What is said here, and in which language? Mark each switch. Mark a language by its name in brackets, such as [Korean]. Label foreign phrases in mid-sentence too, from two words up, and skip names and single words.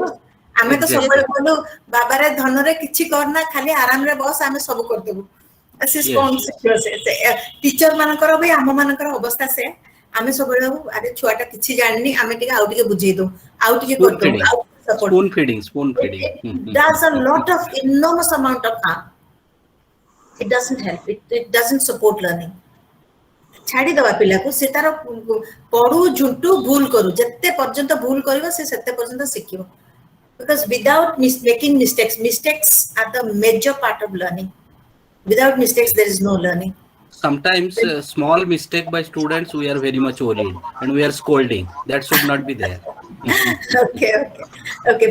[Odia] ଶିଖିବ। ଆମେ ତ [English] exactly [Odia] ସବୁବେଳେ କହିଲୁ ବାବାରେ ଧନରେ କିଛି କରନା, ଖାଲି ଆରାମରେ ବସ, ଆମେ ସବୁ କରିଦେବୁ। ସେ [English] yes [Odia] କଣ ଶିଖିବ? ଟିଚର ମାନଙ୍କର ବି ଆମ ମାନଙ୍କର ଅବସ୍ଥା ସେ। ଆମେ ସବୁବେଳେ ଆରେ ଛୁଆଟା କିଛି ଜାଣିନି, ଆମେ ଟିକେ ଆଉ ଟିକେ ବୁଝେଇ ଦଉ, ଆଉ ଟିକେ କରିଦଉ, ଆଉ ସପୋର୍ଟ। [English] spoon feeding It does a lot of enormous amount of harm. It doesn't help. It doesn't support learning. [Odia] ଛାଡ଼ିଦବା ପିଲାକୁ, ସେ ତାର ପଢୁ, ଝୁଣ୍ଟୁ, ଭୁଲ କରୁ, ଯେତେ ପର୍ଯ୍ୟନ୍ତ ଭୁଲ କରିବ ସେ ସେତେ ପର୍ଯ୍ୟନ୍ତ ଶିଖିବ। [English] Because without making mistakes are the major part of learning. Without mistakes, there is no learning. Sometimes small mistake by students we are very much worried and we are scolding that should not be there. Okay.